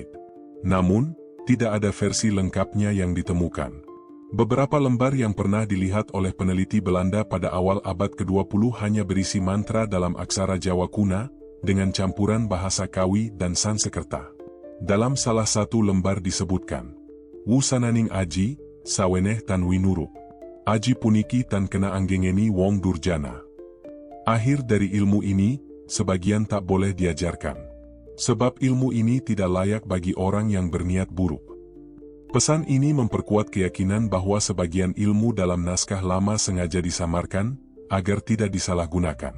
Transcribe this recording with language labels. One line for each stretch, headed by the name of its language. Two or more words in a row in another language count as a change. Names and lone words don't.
Indonesian: Namun, tidak ada versi lengkapnya yang ditemukan. Beberapa lembar yang pernah dilihat oleh peneliti Belanda pada awal abad ke-20 hanya berisi mantra dalam aksara Jawa kuna, dengan campuran bahasa Kawi dan Sansekerta. Dalam salah satu lembar disebutkan,
Kawi: "Wusananing aji, saweneh tan winurup. Aji puniki tan kena anggengeni wong durjana."
Indonesian: Akhir dari ilmu ini, sebagian tak boleh diajarkan. Sebab ilmu ini tidak layak bagi orang yang berniat buruk. Pesan ini memperkuat keyakinan bahwa sebagian ilmu dalam naskah lama sengaja disamarkan, agar tidak disalahgunakan.